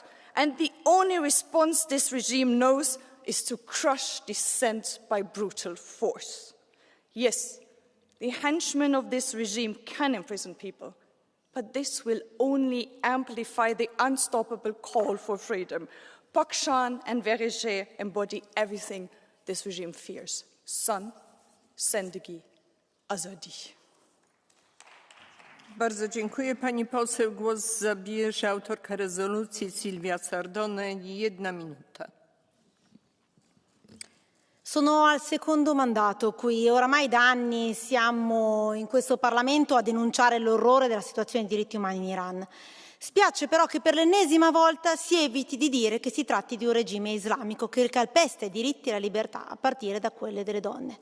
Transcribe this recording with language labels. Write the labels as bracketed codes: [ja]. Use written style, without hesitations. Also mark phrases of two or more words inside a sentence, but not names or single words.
[en] And the only response this regime knows is to crush dissent by brutal force. Yes, the henchmen of this regime can imprison people, but this will only amplify the unstoppable call for freedom. Pakshan and Verishe embody everything this regime fears: son, [fa] زندگی، آزادی. [pl] Bardzo dziękuję, pani poseł. Głos zabierze autorka rezolucji Silvia Sardone. 1 minuta. [it] Sono al secondo mandato qui, oramai da anni siamo in questo Parlamento a denunciare l'orrore della situazione dei diritti umani in Iran. Spiace però che per l'ennesima volta si eviti di dire che si tratti di un regime islamico che calpesta i diritti e la libertà, a partire da quelle delle donne.